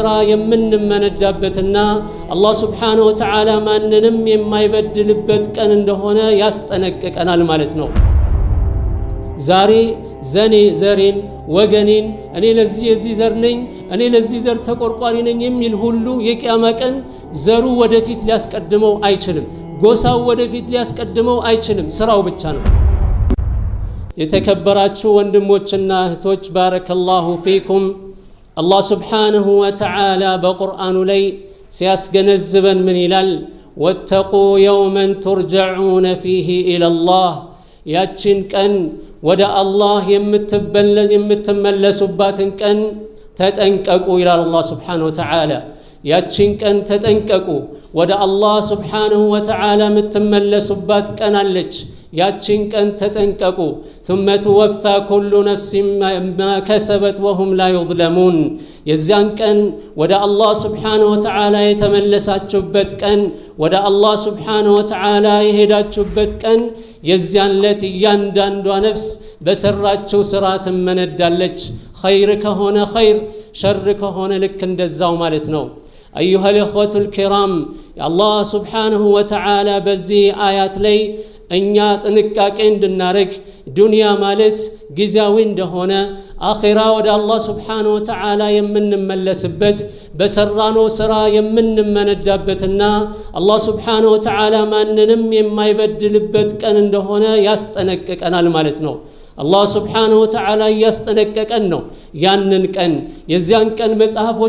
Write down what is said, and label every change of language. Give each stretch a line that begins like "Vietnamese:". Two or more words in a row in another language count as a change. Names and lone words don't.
Amharic: የምንመነዳበትና አላህ
Arabic: سبحانه وتعالى
Amharic: ማንንም የማይበድልበት ቀን እንደሆነ ያስጠነቅቀናል ማለት ነው ዛሬ ዘሬን ወገኔን እኔ ለዚህ የዚህ ዘር ነኝ እኔ ለዚህ ዘር ተቆርቋሪ ነኝ የሚል ሁሉ የቂያማ ቀን ዘሩ ወደፊት ሊያስቀድመው አይችልም ጎሳው ወደፊት ሊያስቀድመው አይችልም ስራው ብቻ ነው የተከበራችሁ ወንድሞችና እህቶች
Arabic: بارك الله فيكم
Amharic: አላህ
Arabic: سبحانه وتعالى
Amharic: በቁርአኑ ላይ ሲያስገነዝበን ምን ይላል
Arabic: واتقوا يوما ترجعون فيه إلى الله
Amharic: ያችን ቀን ወደ አላህ የምትመለሱባትን ቀን ተጠንቀቁ ይላል አላህ
Arabic: سبحانه وتعالى
Amharic: ያችን ቀን ተጠንቀቁ ወደ አላህ
Arabic: سبحانه وتعالى
Amharic: የምትመለሱባት ቀን አለች ያችን ቀን ተጠንቀቁ
Arabic: ثم توفى كل نفس ما كسبت وهم لا يظلمون
Amharic: የዚያን ቀን ወደ አላህ
Arabic: سبحانه وتعالى
Amharic: የተመለሳችሁበት ቀን ወደ አላህ
Arabic: سبحانه وتعالى
Amharic: የሄዳችሁበት ቀን የዚያን ለት እያንዳንዷ ነፍስ በሰራችው ስራ ትመነዳለች ኸይር ከሆነ ኸይር ሸር ከሆነ ልክ እንደዛው ማለት ነው
Arabic: أيها الإخوة الكرام الله سبحانه وتعالى بزي آيات
Amharic: لي እኛ ጥንቃቄ እንድናረግ ዱንያ ማለት ጊዜያዊ እንደሆነ አኺራ ወደ አላህ
Arabic: سبحانه وتعالى
Amharic: የምንመለስበት በሰራነው ስራ የምንመነዳበትና አላህ
Arabic: سبحانه وتعالى
Amharic: ማንንም የማይበድልበት ቀን እንደሆነ ያስጠነቅቀናል ማለት ነው አላህ
Arabic: سبحانه وتعالى
Amharic: ያስጠነቀቀን ነው ያንን ቀን የዚያን ቀን መጽሐፎች